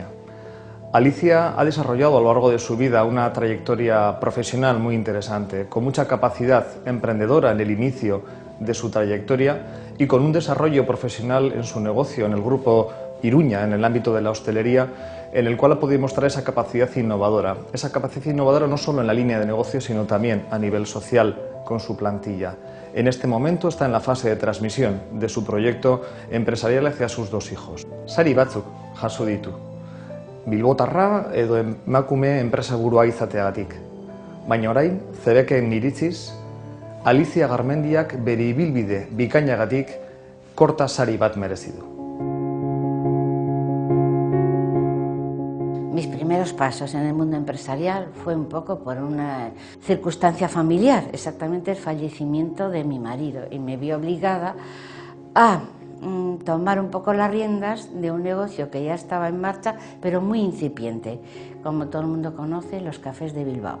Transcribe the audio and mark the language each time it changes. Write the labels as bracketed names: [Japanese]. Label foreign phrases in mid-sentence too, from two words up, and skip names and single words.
[Spanish] Alicia ha desarrollado a lo largo de su vida una trayectoria profesional muy interesante, con mucha capacidad emprendedora en el inicio de su trayectoria y con un desarrollo profesional en su negocio, en el Grupo Iruña, en el ámbito de la hostelería, en el cual ha podido mostrar esa capacidad innovadora no solo en la línea de negocio, sino también a nivel social con su plantilla. En este momento está en la fase de transmisión de su proyecto empresarial hacia sus dos hijos. [Basque] Sari batzuk jaso ditu. Bilbotarra edo emakume enpresaburua izateagatik. Baina orain, CEBECen iritziz, Alicia Garmendiak bere ibilbide bikainagatik Korta sari bat merezi du. [Spanish] Mis primeros pasos en el mundo empresarial fue un poco por una circunstancia familiar, exactamente el fallecimiento de mi marido, y me vi obligada a tomar un poco las riendas de un negocio que ya estaba en marcha, pero muy incipiente, como todo el mundo conoce, los cafés de Bilbao.